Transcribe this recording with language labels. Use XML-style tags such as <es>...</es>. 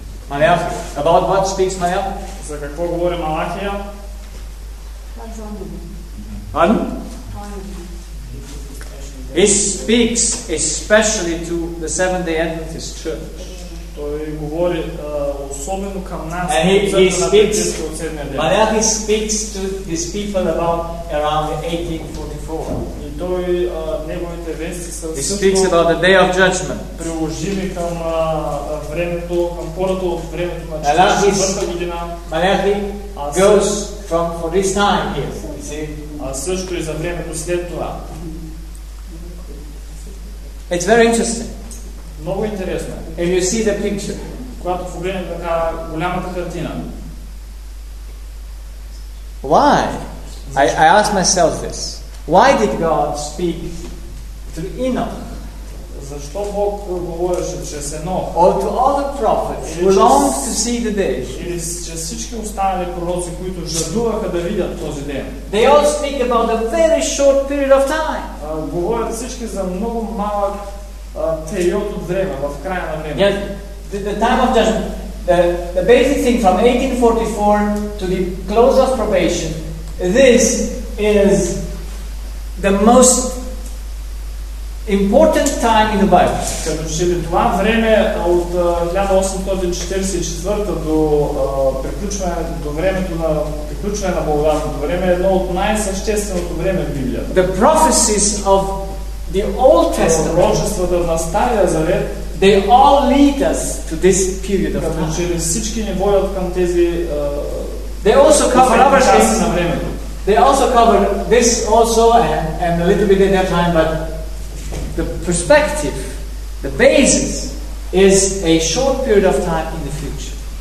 <en>Малях, about what speaks Малях?</en> <bg>За какво говори Малахия?</bg> <en>Pardon? He speaks especially to the Seventh-day Adventist Church.</en> <bg>Той говори особено към нас.</bg> <en>And he speaks, Малях, he speaks to these people about around 1844.</en> <bg>И той, неговите вести са също...</bg> <en>He speaks about the Day of Judgment.</en> <bg>Приложими към времето, към хората от времето на 44-та година.</bg> <en>Малях, goes from for this time here, you see.</en> <bg>А също и за времето след това.</bg> <en>It's very interesting.</en> <bg>Много интересно.</bg> <en>If you see the picture,</en> <bg>когато погледнем така голямата картина.</bg> <en>Why? I ask myself this. Why did God speak to Enoch?</en> <bg>Защо Бог говореше чрез Енох?</bg> <en>Or to other prophets who longed to see the day.</en> <bg>Или чрез всички останали пророци, които жадуваха да видят този ден.</bg> <en>They all speak about a very short period of time.</en> <bg>Говорят всички за много малък период от време, в края на време.</bg> <en>Yes, the time of judgment. The basic thing from 1844 to the close of probation, this is the most important time in the Bible.</en> <bg>Като че ли това време от 1844 до приключване до времето на приключване на Благодатното време е едно от най-същественото време в Библията.</bg> <en>The prophecies of the Old Testament,</en> <bg>пророчествата на Стария Завет,</bg> <en>they all lead us to this period of time.</en> <bg>Като всички ни водят към тези</bg> <en>they also cover other things</en> <bg>на времето.</bg> <en>They also cover this also and a little bit in their time, but the perspective, the basis, is a short period of time in the future.</en>